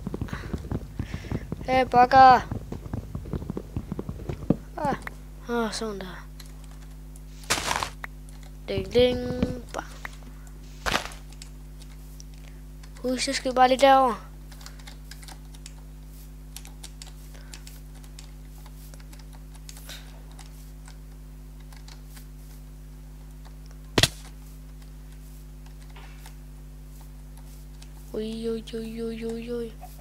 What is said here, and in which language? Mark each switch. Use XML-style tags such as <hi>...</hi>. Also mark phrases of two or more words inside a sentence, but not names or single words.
<da>Hey, bukker. Sådan der. Ding, ding. Bang. Husk, jeg skal bare lige derover. Oj, oj, oj, oj, oj, oj.</da>